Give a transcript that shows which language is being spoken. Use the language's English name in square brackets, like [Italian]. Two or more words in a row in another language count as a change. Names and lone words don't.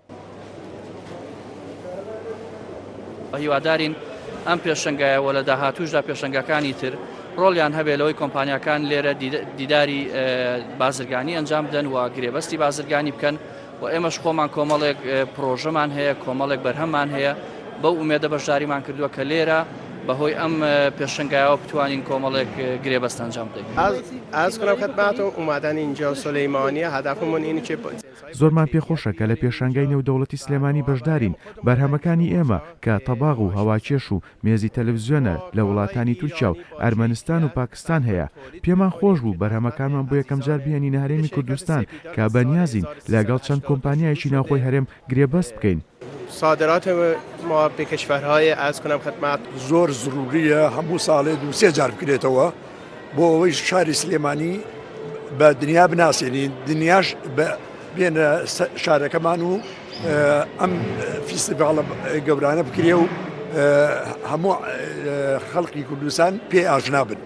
[Central Kurdish] هیوادارین ئەم پێشەنگایەوە لە داهاتووشدا پێشەنگەکانی تر ڕۆڵیان هەبێت لەوەی کۆمپانیەکان لێرە دیداری بازرگانی ئەنجام بدەن و گرێبەستی بازرگانی بکەن و ئێمەش خۆمان کۆمەڵێک پرۆژەمان هەیە، کۆمەڵێک بەرهەممان هەیە، بەو ئومێدە بەشداریمان کردووە کە لێرە بەهۆی ئەم پێشەنگایەوە بتوانین کۆمەڵێک گرێبەست ئەنجام بدەین. [Persian] ئەرز کنم خدمەتتون اومدن اینجا سلیمانیە هدفمون اینه که [Central Kurdish] زۆرمان پێخۆشە کە لە پێشانگای نێودەوڵەتی سلێمانی بەشدارین. بەرهەمەکانی ئێمە کە تەباغ و هەواکێش و مێزی تەلەڤیزیۆنە لە وڵاتانی تورکیا و ئەرمەنستان و پاکستان هەیە. پێمان خۆش بوو بەرهەمەکانمان بۆ یەکەم جار بهێنینە هەرێمی کوردستان کە بەنیازین لەگەڵ چەند کۆمپانیایەکی ناوخۆی هەرێم گرێبەست بکەین. [Persian] صادرات ما به کشورهای ارز کنم خدمت [Central Kurdish] زۆر ضروریە هەموو ساڵێ دووسێ جار بکرێتەوە بۆ ئەوەی شاری سلێمانی بە دنیا بناسیێنین، دنیاش بێنە شارەکەمان و ئەم فیستیڤاڵە گەورانە بکرێ و هەموو خەڵکی کوردستان پێ ئاژنا بن.